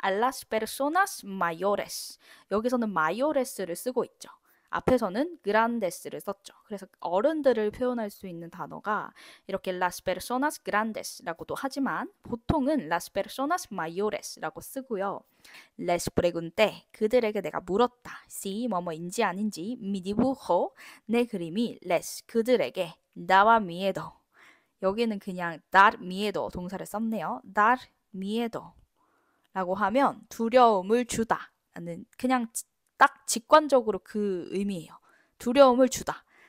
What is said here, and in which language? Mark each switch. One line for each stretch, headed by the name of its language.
Spanish: A las personas mayores.
Korean: 여기서는 mayores를 쓰고 있죠. 앞에서는 grandes를 썼죠. 그래서 어른들을 표현할 수 있는 단어가 이렇게
Spanish: las personas grandes
Korean: 라고도 하지만 보통은
Spanish: las personas mayores
Korean: 라고 쓰고요.
Spanish: Les pregunté.
Korean: 그들에게 내가 물었다.
Spanish: Si
Korean: 뭐뭐인지 아닌지
Spanish: mi dibujo.
Korean: 내 그림이 les 그들에게
Spanish: daba miedo.
Korean: 여기는 그냥
Spanish: dar miedo
Korean: 동사를 썼네요. dar miedo 라고 하면 두려움을 주다 라는 그냥 딱 직관적으로 그 의미예요. 두려움을 주다.